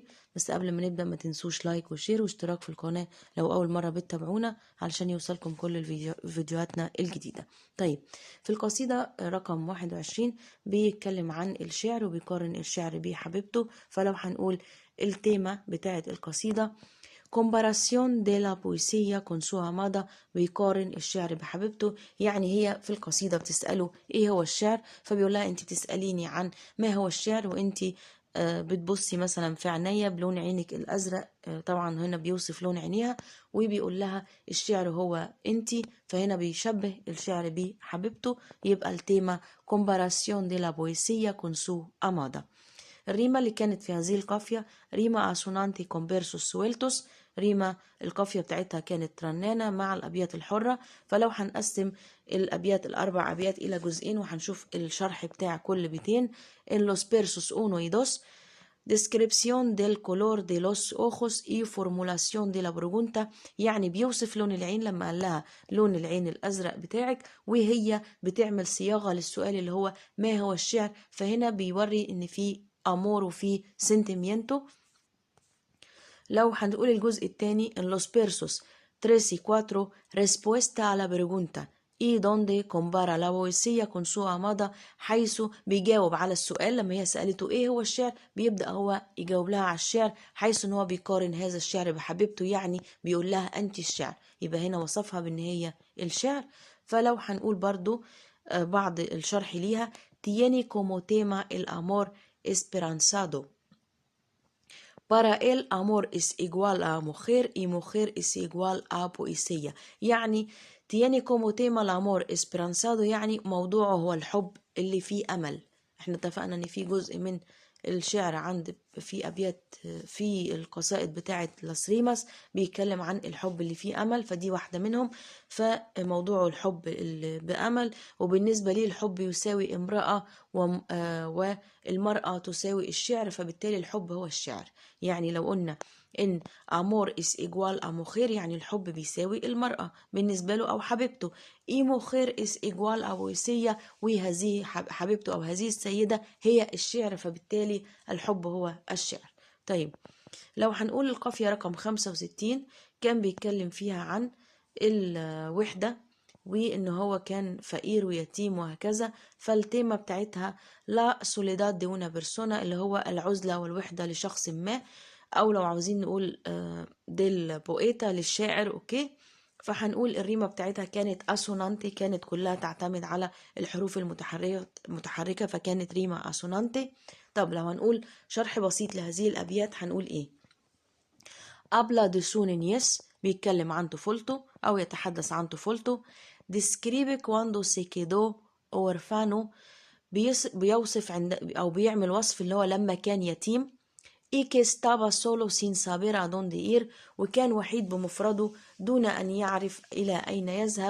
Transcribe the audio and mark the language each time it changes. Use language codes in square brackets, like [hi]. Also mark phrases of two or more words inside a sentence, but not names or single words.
[ar] بس قبل ما نبدأ ما تنسوش لايك وشير واشتراك في القناة لو أول مرة بتتابعونا علشان يوصلكم كل فيديوهاتنا الجديدة. طيب، في القصيدة رقم 21 بيتكلم عن الشعر وبيقارن الشعر بحبيبته. فلو هنقول التيمة بتاعة القصيدة [es] comparación de la poesía con su amada، [ar] بيقارن الشعر بحبيبته. يعني هي في القصيدة بتسأله ايه هو الشعر، فبيقول لها انت تسأليني عن ما هو الشعر وانت بتبصي مثلا في عينيا بلون عينك الازرق. طبعا هنا بيوصف لون عينيها وبيقول لها الشعر هو انت، فهنا بيشبه الشعر بحبيبته. يبقى التيمة [es] comparación de la poesía con su amada. [ar] الريمة اللي كانت في هذه القافية [es] rima asonante con versos sueltos، [ar] ريمة القافية بتاعتها كانت رنانة مع الأبيات الحرة. فلو هنقسم الأبيات الأربع أبيات إلى جزئين وهنشوف الشرح بتاع كل بيتين. [es] en los versos 1 y 2 descripción del color de los ojos y formulación de la pregunta، [ar] يعني بيوصف لون العين لما قال لها لون العين الأزرق بتاعك، وهي بتعمل صياغة للسؤال اللي هو ما هو الشعر. فهنا بيوري إن في أمور وفي سنتيمينتو. لو هنقول الجزء الثاني [es] en los versos 3 y 4 respuesta a la pregunta y donde compara la poesía con su amada، [ar] حيث بيجاوب على السؤال لما هي سألته ايه هو الشعر بيبدأ هو يجاوب لها على الشعر، حيث ان هو بيقارن هذا الشعر بحبيبته، يعني بيقول لها انت الشعر. يبقى هنا وصفها بان هي الشعر. فلو هنقول برضو بعض الشرح ليها [es] tiene como tema el amor esperanzado. Para él amor es igual a mujer y mujer es igual a poesía. يعني tiene como tema el amor esperanzado، [ar] يعني موضوعه هو الحب اللي فيه أمل. احنا اتفقنا ان في جزء من الشعر عند في أبيات في القصائد بتاعة [es] las rimas [ar] بيتكلم عن الحب اللي فيه أمل، فدي واحدة منهم. فموضوعه الحب اللي بأمل، وبالنسبة لي الحب يساوي امرأة والمرأة تساوي الشعر، فبالتالي الحب هو الشعر. يعني لو قلنا ان [es] amor is equal a mujer, [ar] يعني الحب بيساوي المرأة بالنسبة له او حبيبته. [es] اي mujer is equal a poesía، [ar] وهذه حبيبته او هذه السيدة هي الشعر، فبالتالي الحب هو الشعر. طيب، لو هنقول القافية رقم 65 كان بيتكلم فيها عن الوحدة وإن هو كان فقير ويتيم وهكذا. فالتيمة بتاعتها [es] la soledad de una persona, [ar] اللي هو العزلة والوحدة لشخص ما، أو لو عاوزين نقول [es] del poeta [ar] للشاعر. أوكي، فهنقول الريمة بتاعتها كانت أسونانتي، كانت كلها تعتمد على الحروف المتحركة فكانت [es] rima asonante. [ar] طب لو هنقول شرح بسيط لهذه الأبيات هنقول إيه؟ [es] habla de su niñez، [ar] بيتكلم عن طفولته أو يتحدث عن طفولته. [es] describe cuando se quedó orfano، [ar] بيوصف عند أو بيعمل وصف اللي هو لما كان يتيم. [es] y que estaba solo sin saber a dónde ir، [ar] وكان وحيد بمفرده دون أن يعرف إلى أين يذهب.